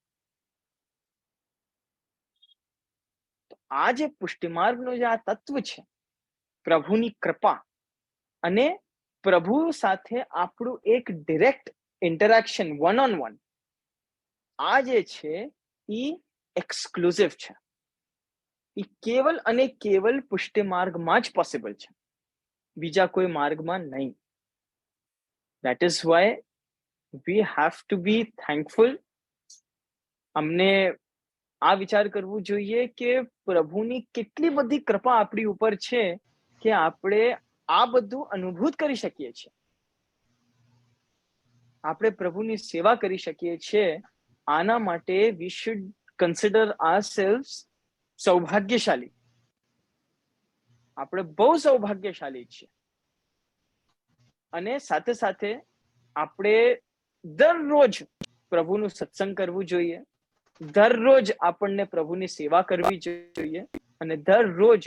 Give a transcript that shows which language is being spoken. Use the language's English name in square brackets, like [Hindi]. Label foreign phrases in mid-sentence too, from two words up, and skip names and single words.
[Gujarati] આ જે પુષ્ટિમાર્ગનો જે આ તત્વ છે, પ્રભુની કૃપા અને પ્રભુ સાથે આપણું એક [English] direct interaction, one on one, [Gujarati] આ જે છે એ એક્સક્લુઝિવ છે. એ કેવલ અને કેવલ પુષ્ટિ માર્ગમાં જ પોસિબલ છે, બીજા કોઈ માર્ગમાં નહીં. [English] That is why we have to be thankful. [Gujarati] અમને આ વિચાર કરવું જોઈએ કે પ્રભુની કેટલી બધી કૃપા આપણી ઉપર છે કે આપણે આ બધું અનુભૂત કરી શકીએ છીએ, આપણે પ્રભુની સેવા કરી શકીએ છીએ. આના માટે [English] we should consider ourselves સૌભાગ્યશાળી. [Gujarati] આપણે બહુ સૌભાગ્યશાળી છીએ. અને સાથે સાથે આપણે દરરોજ પ્રભુનું સત્સંગ કરવું જોઈએ, દરરોજ આપણને પ્રભુની સેવા કરવી જોઈએ, અને દરરોજ